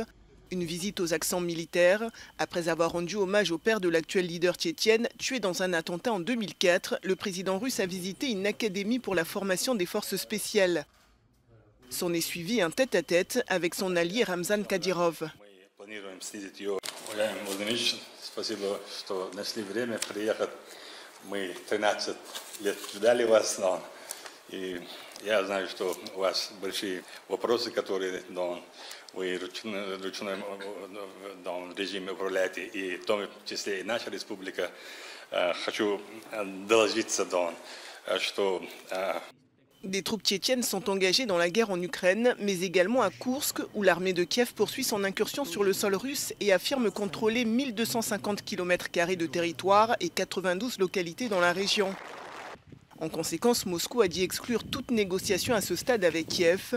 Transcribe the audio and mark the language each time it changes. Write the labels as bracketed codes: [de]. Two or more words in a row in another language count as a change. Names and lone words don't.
[fr] Une visite aux accents militaires, après avoir rendu hommage au père de l'actuel leader tchétchène, tué dans un attentat en 2004, le président russe a visité une académie pour la formation des forces spéciales. S'en est suivi un tête-à-tête avec son allié Ramzan Kadyrov. [ru] Мы 13 лет ждали вас, и я знаю, что у вас большие вопросы, которые вы ручным режиме управляете, и в том числе и наша республика. Хочу доложиться, что... [fr] Des troupes tchétchènes sont engagées dans la guerre en Ukraine, mais également à Koursk, où l'armée de Kiev poursuit son incursion sur le sol russe et affirme contrôler 1250 km² de territoire et 92 localités dans la région. En conséquence, Moscou a dit exclure toute négociation à ce stade avec Kiev.